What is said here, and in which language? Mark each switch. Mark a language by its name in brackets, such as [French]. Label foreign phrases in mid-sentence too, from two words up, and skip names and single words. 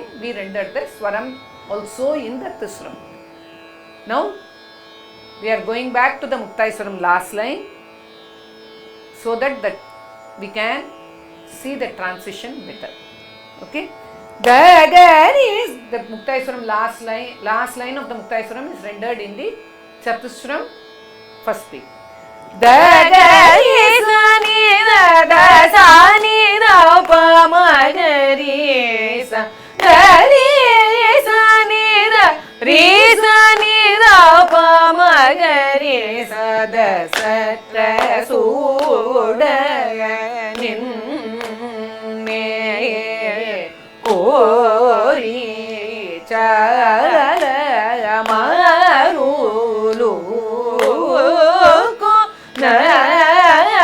[English] We render the Swaram also in the Tisram. Now we are going back to the Muktaiswaram last line so that we can see the transition better. Okay. The Muktaiswaram last line of the Muktaiswaram is rendered in the Chatusram first beat. Da ga ri sa ni da sa ni da pa ma ga ri sa ga ri sa ni da ri sa ni da pa ma ga ri sa da sa tra su da nin me ko ri cha ma ru lu na